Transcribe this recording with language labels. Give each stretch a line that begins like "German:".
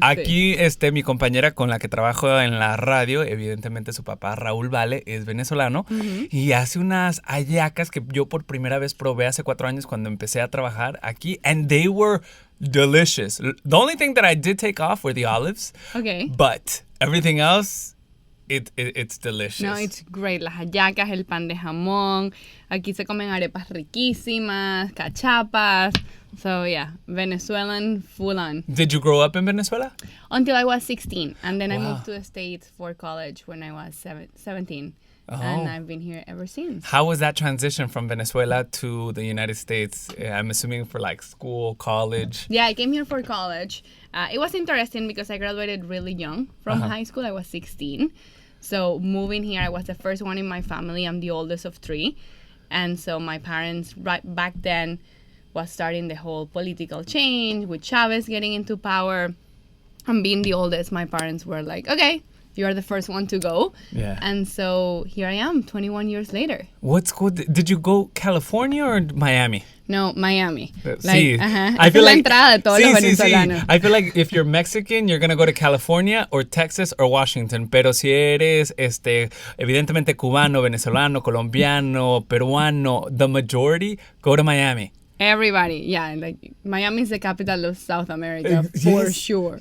Spanish: Aquí, mi compañera con la que trabajo en la radio, evidentemente su papá Raúl Vale es venezolano, y hace unas hallacas que yo por primera vez probé hace 4 años cuando empecé a trabajar aquí,
English: and they were delicious. The only thing that I did take off were the olives, Okay. but everything else, it's delicious. No, it's great.
Spanish: Las hallacas, el pan de jamón. Aquí se comen arepas riquísimas, cachapas.
English: So, yeah, Venezuelan full on. Did you grow up in Venezuela? Until I was 16. And then I Wow. moved to the States for college when I was 17. Oh. And I've been here ever since. How was that transition from Venezuela to the United States? I'm assuming for like school, college. Yeah, I came here for college. It was interesting because I graduated really young from high school. I was 16. So moving here, I was the first one in my family. I'm the oldest of 3. And so my parents, right back then, was starting the whole political change with Chavez getting into power. And being the oldest, my parents were like, okay, you are the first one to go. Yeah. And so here I am, 21 years later. What school? Did you go California or Miami? No, Miami.
Spanish: Sí.
English: I feel like
Spanish: la entrada de todos los venezolanos.
English: I feel like if you're Mexican, you're going to go to California or Texas or Washington.
Spanish: Pero si eres, evidentemente cubano, venezolano, colombiano, peruano,
English: the majority go to Miami. Everybody, yeah, like Miami is the capital of South America for sure.